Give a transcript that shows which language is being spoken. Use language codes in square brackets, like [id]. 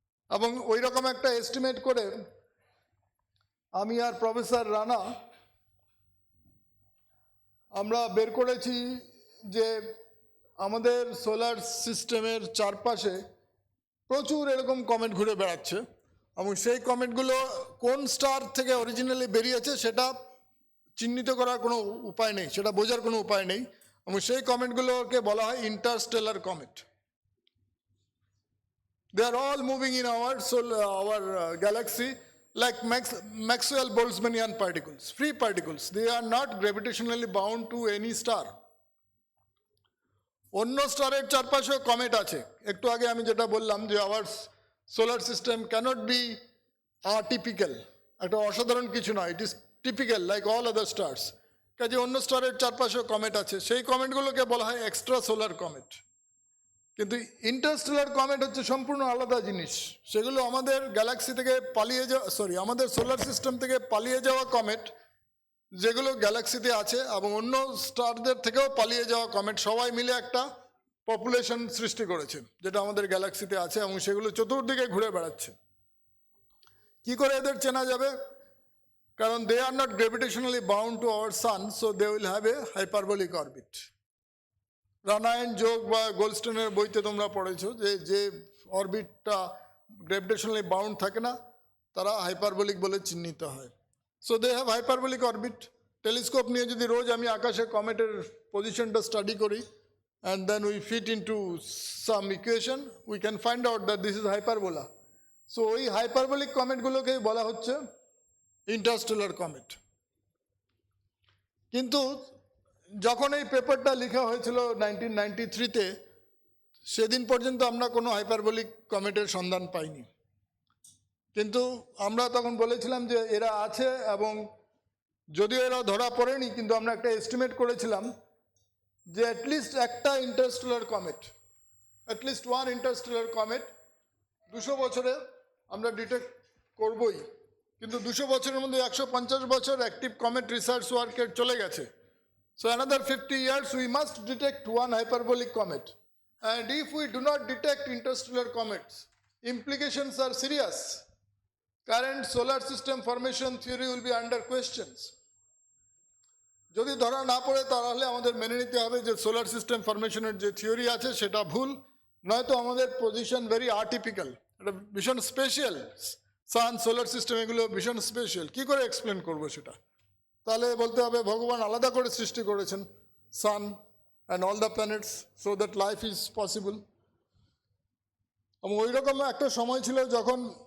[bn] এবং ওই রকম একটা এস্টিমেট করে আমি আর প্রফেসর রানা আমরা বের করেছি যে আমাদের সোলার সিস্টেমের চারপাশে প্রচুর এরকম কমেট ঘুরে বেড়াচ্ছে, এবং সেই কমেটগুলো কোন স্টার থেকে অরিজিনালি বেরিয়েছে সেটা চিহ্নিত করার কোনো উপায় নেই, সেটা বোঝার কোনো উপায় নেই, এবং সেই কমেটগুলোকে বলা হয় Interstellar comet. [en] They are all moving in our galaxy like Maxwell-Boltzmannian particles, free particles. They are not gravitationally bound to any star. [bn] অন্য স্টারের চারপাশেও কমেট আছে। একটু আগে আমি যেটা বললাম যে [en] our solar system can't be atypical, [bn] একটা অসাধারণ কিছু নয়, [en] It is typical like all other stars. [bn] কাজে অন্য স্টারের চারপাশেও কমেট আছে, সেই কমেটগুলোকে বলা হয় এক্সট্রা সোলার কমেট। কিন্তু ইন্টারস্টেলার কমেট হচ্ছে সম্পূর্ণ আলাদা জিনিস। সেগুলো আমাদের গ্যালাক্সি থেকে পালিয়ে যাওয়া, আমাদের সোলার সিস্টেম থেকে পালিয়ে যাওয়া কমেট, যেগুলো গ্যালাক্সিতে আছে, এবং অন্য স্টারদের থেকেও পালিয়ে যাওয়া কমেট, সবাই মিলে একটা পপুলেশন সৃষ্টি করেছে যেটা আমাদের গ্যালাক্সিতে আছে, এবং সেগুলো চতুর্দিকে ঘুরে বেড়াচ্ছে। কি করে এদের চেনা যাবে? কারণ [en] They are not gravitationally bound to our sun, so they will have a hyperbolic orbit. [bn] রানায়ন যোগ বা গোল্ডস্টোনের বইতে তোমরা পড়েছো যে অরবিটটা গ্র্যাভিটেশনালি বাউন্ড থাকে না, তারা হাইপারবোলিক বলে চিহ্নিত হয়। [en] So they have hyperbolic orbit. [bn] Telescope নিয়ে যদি রোজ আমি আকাশে কমেটের পজিশনটা স্টাডি করি, [en] and then we fit into some equation, we can find out that this is hyperbola. [bn] So ওই হাইপারবোলিক কমেটগুলোকে বলা হচ্ছে ইন্টারস্টেলার কমেট। কিন্তু যখন এই পেপারটা লেখা হয়েছিল 1993-তে, সেদিন পর্যন্ত আমরা কোনো হাইপারবোলিক কমেটের সন্ধান পাইনি। কিন্তু আমরা তখন বলেছিলাম যে এরা আছে, এবং যদিও এরা ধরা পড়েনি, কিন্তু আমরা একটা এস্টিমেট করেছিলাম যে অ্যাটলিস্ট একটা Interstellar comet, [en] at least one interstellar comet [bn] 200 বছরে আমরা ডিটেক্ট করবই। কিন্তু 200 বছরের মধ্যে 150 বছর অ্যাক্টিভ কমেট রিসার্চ ওয়ার্কের চলে গেছে। [en] So another 50 years we must detect one hyperbolic comet. And if we do not detect interstellar comets, implications are serious. Current solar system formation theory will be under questions. [bn] যদি ধরা না পড়ে তাহলে আমাদের মেনে নিতে হবে যে সোলার সিস্টেম ফরমেশনের যে থিওরি আছে সেটা ভুল, নয়তো আমাদের পজিশন [en] very atypical, [bn] এটা ভীষণ স্পেশাল। সান, সোলার সিস্টেম এগুলো ভীষণ স্পেশাল। কি করে এক্সপ্লেন করবো সেটা? তাহলে বলতে হবে ভগবান আলাদা করে সৃষ্টি করেছেন [en] Sun and all the planets so that life is possible. [bn] এবং ওই রকম একটা সময় ছিল যখন